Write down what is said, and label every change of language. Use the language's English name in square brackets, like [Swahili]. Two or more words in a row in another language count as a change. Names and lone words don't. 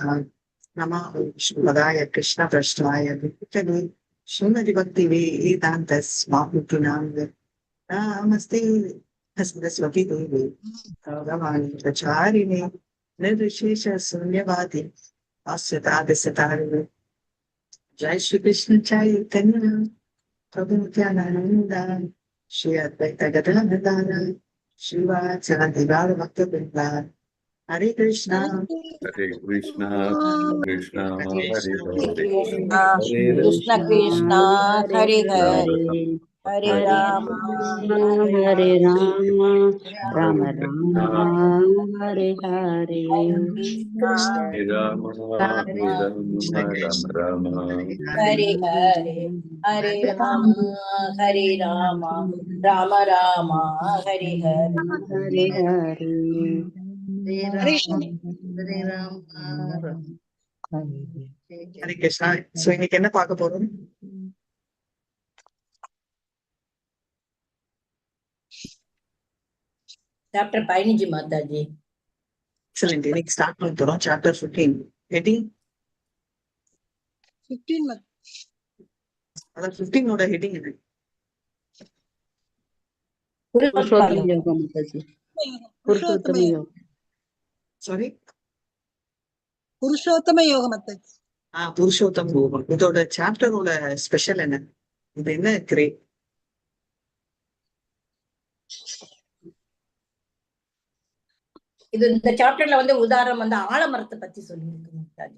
[Sanskrit] नमः श्रीमदाय कृष्णप्रष्टाय विष्णवे श्रीमति भक्ति वेदान्त स्वामिनां नमस्ते सरस्वती देवी गौरवाणी प्रचारिणे निर्विशेष शून्यवादी आस्यतादिशतारिणे। जय श्री कृष्ण चैतन्य प्रभु नित्यानंद श्री अद्वैत गदाधर श्रीवासादि गौर भक्तवृंद। हरे कृष्णा कृष्णा कृष्णा हरे हरे कृष्णा हरे कृष्ण कृष्णा हरे राम हरे हरे राम हरे राम राम कृष्णा राम हरे हरे। कृष्णा हरे राम राम राम हरे हरे हरे राम हरे राम राम राम हरे हरे। हरे हरे हरे कृष्णा। [Tamil] सो இன்னைக்கு என்ன பார்க்க போறோம்? சாப்டர் 15 மாதாஜி. எக்ஸலென்ட். இன்னைக்கு ஸ்டார்ட் பண்ண போறோம் சாப்டர் 15. ஹெட்டிங் 15 அதான் 15 ஓட ஹெட்டிங் இது. पुरुषोत्तम योग माताजी। पुरुषोत्तम योग சாரி புருஷோத்தம யோகம் மாதாஜி. புருஷோத்தம் யோகம். இதோட சாப்டரோட ஸ்பெஷல் என்ன? இது என்ன கிரேட்? இது இந்த சாப்டர்ல வந்து உதாரணம் வந்து ஆலமரத்தை பத்தி சொல்லியிருக்கு மாதாஜி.